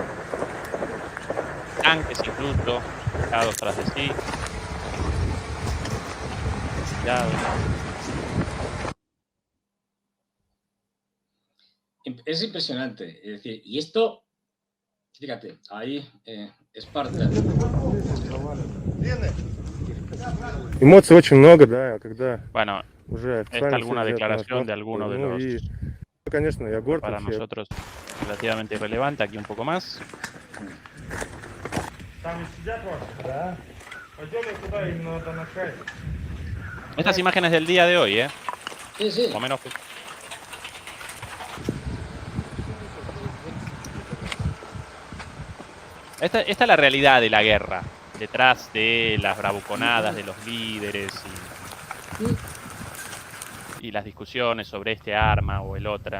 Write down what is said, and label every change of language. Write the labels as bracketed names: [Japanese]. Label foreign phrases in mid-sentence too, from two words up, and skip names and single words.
[Spanish] Tanques incluso, dejados tras de sí. Es impresionante. Es decir, y esto, fíjate, ahí Esparta. [Russian] Эмоций очень много, да, когда [Spanish] bueno, [Russian] уже [Spanish] esta [Russian] официально [Spanish] alguna [Russian] все взято на [Spanish] declaración de [Russian] Кавказ. [Spanish] alguno de [Russian] Ну [Spanish] los, [Russian] и, конечно, я горд [Spanish] para [Russian] вообще. [Spanish] nosotros, relativamente irrelevante, aquí un poco más. Estas imágenes del día de hoy, Sí, sí. o menos. Esta es la realidad de la guerra, detrás de las bravuconadas de los líderes y las discusiones sobre este arma o el otra.